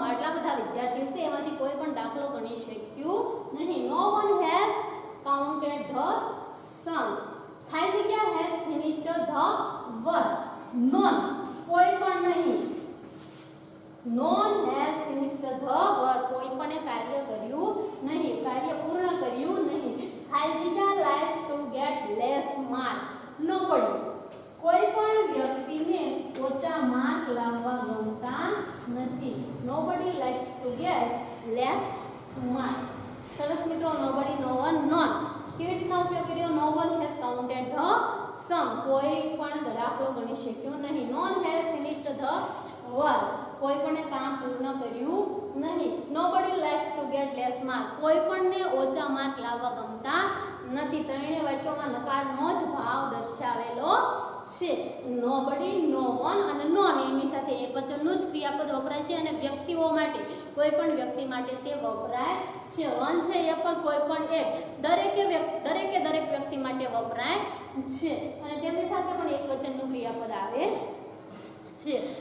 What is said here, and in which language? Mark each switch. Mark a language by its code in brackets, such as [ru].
[gu] આટલા બધા વિદ્યાર્થીઓ છે એમાંથી કોઈ પણ દાખલો ગણી શક્યું નહીં. [en] No one has counted the sum. [gu] ખાલી જગ્યા [en] has finished the work. None, [gu] કોઈ પણ નહીં. [en] None has finished the work. [gu] કોઈ પણ કાર્ય કર્યું નહીં, કાર્ય પૂર્ણ કર્યું નહીં. ખાલી જગ્યા [en] likes to get less mark. [gu] Nobody, કોઈ પણ વ્યક્તિને ઓછા માર્ક લાવવા ગમતા નથી. [en] Nobody likes to get less mark. [gu] સરસ મિત્રો, nobody, no one, none કેવી રીતના ઉપયોગ કર્યો? [en] No one has counted the sum. [gu] કોઈ પણ દાખલો ગણી શક્યો નહીં. [en] None has finished the work. [gu] કોઈ પણ કામ પૂર્ણ કર્યું નહીં. [en] Nobody likes to get less mark. [gu] કોઈ પણને ઓછા માર્ક લાવવા ગમતા નથી. ત્રણેય વાક્યોમાં નકારનો જ ભાવ દર્શાવેલો છે. Nobody, no one અને none એની સાથે એકવચનનું જ ક્રિયાપદ વપરાય છે અને વ્યક્તિઓ માટે, કોઈ પણ વ્યક્તિ માટે તે વપરાય છે. વન છે એ પણ કોઈ પણ એક, દરેક વ્યક્તિ માટે વપરાય છે અને તેમની સાથે પણ એકવચનનું ક્રિયાપદ આવે છે.